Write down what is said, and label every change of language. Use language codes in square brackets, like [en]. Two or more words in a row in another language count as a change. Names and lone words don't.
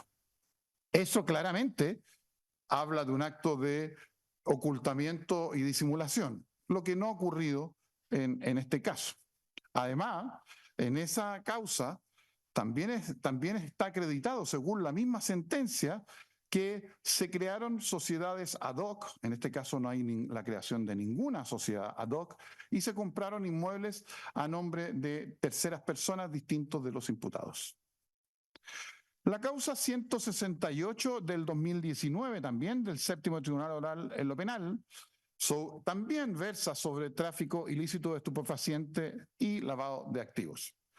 [es] Eso claramente habla de un acto de ocultamiento y disimulación, lo que no ha ocurrido en este caso. Además, en esa causa también está acreditado, según la misma sentencia, que se crearon sociedades [la] ad hoc, [es] en este caso no hay la creación de ninguna sociedad [la] ad hoc, [es] y se compraron inmuebles a nombre de terceras personas distintos de los imputados. La causa 168 del 2019 también, del Séptimo Tribunal Oral en lo Penal, también versa sobre tráfico ilícito de estupefacientes y lavado de activos.